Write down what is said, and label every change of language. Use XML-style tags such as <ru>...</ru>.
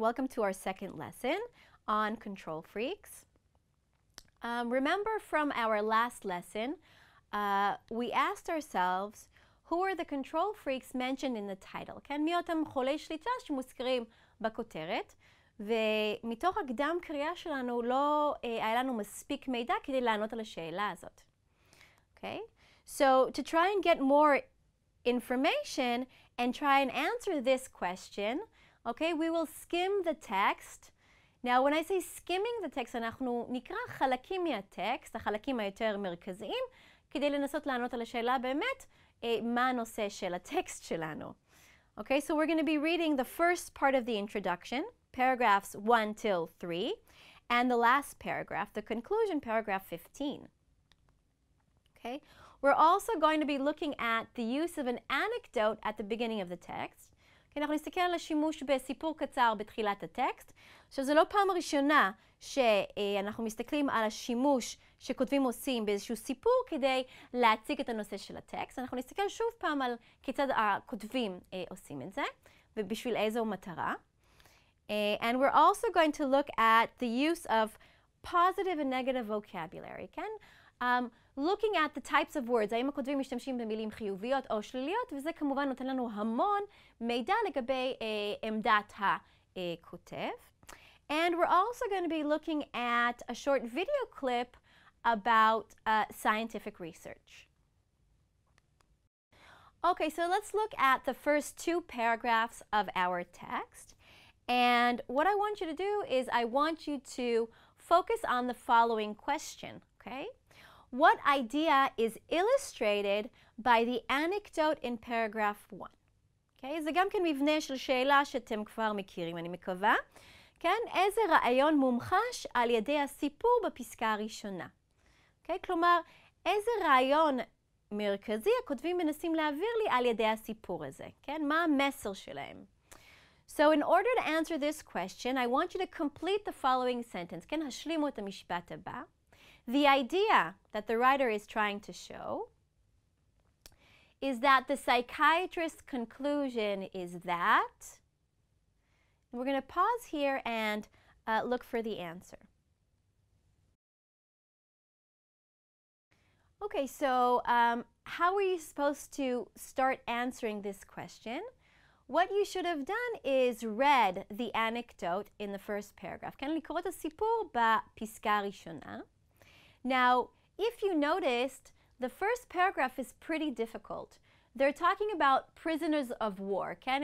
<en>Welcome to our second lesson on control freaks. Remember from our last lesson, we asked ourselves, who are the control freaks mentioned in the title?</en> <he>כן, מי אותם חולי שליטה שמוזכרים בכותרת? ומתוך הקדם קריאה שלנו לא היה לנו מספיק מידע כדי לענות על השאלה הזאת.</he> <en>Okay? So to try and get more information and try and answer this question, okay, we will skim the text. Now, when I say skimming the text,</en> <he>אנחנו נקרא חלקים מהטקסט, החלקים היותר מרכזיים, כדי לנסות לענות על השאלה באמת, מה הנושא של הטקסט שלנו.</he> <en>Okay, so we're going to be reading the first part of the introduction, paragraphs 1 till 3, and the last paragraph, the conclusion, paragraph 15. Okay? We're also going to be looking at the use of an anecdote at the beginning of the text.</en> <he>כי אנחנו נסתכל על השימוש בסיפור קצר בתחילת הטקסט. עכשיו, זו לא פעם ראשונה שאנחנו מסתכלים על השימוש שכותבים עושים באיזשהו סיפור כדי להציג את הנושא של הטקסט. אנחנו נסתכל שוב פעם על כיצד הכותבים עושים את זה, ובשביל איזו מטרה.</he> <en>And we're also going to look at the use of positive and negative vocabulary, כן? Looking at the types of words,</en> <he>האם הכותבים משתמשים במילים חיוביות או שליליות, וזה כמובן נותן לנו המון מידע לגבי עמדת הכותב.</he> <en>And we're also going to be looking at a short video clip about scientific research. Okay, so let's look at the first two paragraphs of our text. And what I want you to do is I want you to focus on the following question, okay? What idea is illustrated by the anecdote in paragraph 1?</en> <he>Okay, זה גם כן מבנה של שאלה שאתם כבר מכירים, אני מקווה. כן, איזה רעיון מומחש על ידי הסיפור בפסקה הראשונה? Okay, כלומר, איזה רעיון מרכזי הכותבים מנסים להעביר לי על ידי הסיפור הזה? כן, מה המסר שלהם?</he> <en>So in order to answer this question, I want you to complete the following sentence.</en> <he>כן, השלימו את המשפט הבא.</he> <en>The idea that the writer is trying to show is that the psychiatrist's conclusion is that, and we're going to pause here and look for the answer. Okay, so how are you supposed to start answering this question? What you should have done is read the anecdote in the first paragraph.</en> <he>כן, לקרוא את הסיפור בפסקה הראשונה.</he> <en>Now, if you noticed, the first paragraph is pretty difficult. They're talking about prisoners of war, כן?</en>